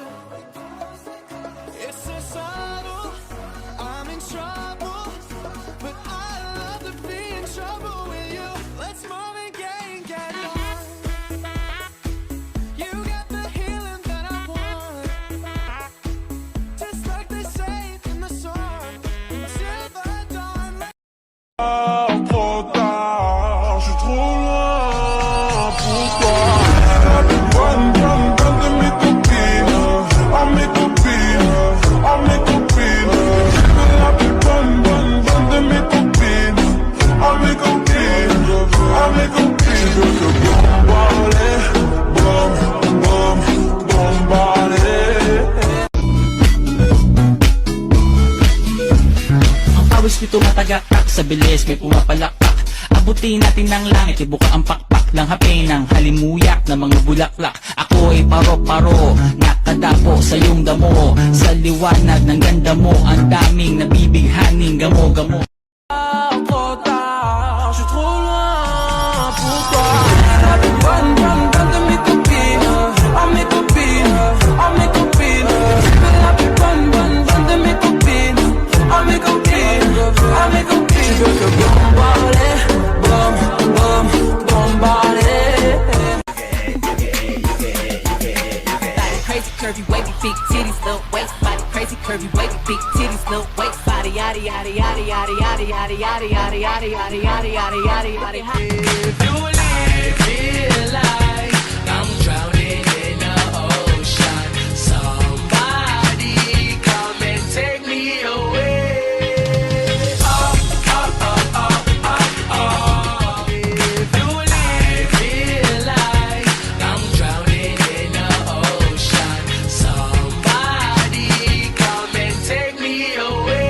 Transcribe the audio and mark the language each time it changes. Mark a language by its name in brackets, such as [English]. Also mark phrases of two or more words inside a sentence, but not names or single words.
[English] It's so subtle, I'm in trouble, but I love to be in trouble with you. Let's move and get on. You got the healing that I want, just like they say in the song, till the dawn. [French] Trop tard, je suis trop loin pour toi. La plus bonne de mes copines, oh mes copines, oh mes copines. La plus bonne de mes copines, oh mes copines, oh mes copines. Je veux te bombarder, bombarder. [Filipino] Ang pawis nito matagakak sa bilis, may pumapalakpak. Abutin natin ng langit, ibuka ang pakpak ng hape ng halimuyak na mga bulaklak. Ako ay paro-paro, nakadapo sa iyong damo. Sa liwanag ng ganda mo, ang daming nabibighaning gamo-gamo. [French] trop tard, je suis trop loin pour toi. La plus bonne de mes copines, oh mes copines, oh mes copines. La plus bonne de mes copines, oh mes copines, oh mes copines. Je veux te bombarder, bombarder. [English] Body crazy, curvy, wavy, big titties, little waist. Body crazy, curvy, wavy, big titties, little waist. Body yaddy yaddy yaddy yaddy yaddy yaddy yaddy yaddy yaddy yaddy yaddy yaddy yaddy yaddy. If you feel like I'm drowning in the ocean, somebody come and take me away. Oh, oh, oh, oh, oh, oh. If you feel like I'm drowning in the ocean, somebody come and take me away.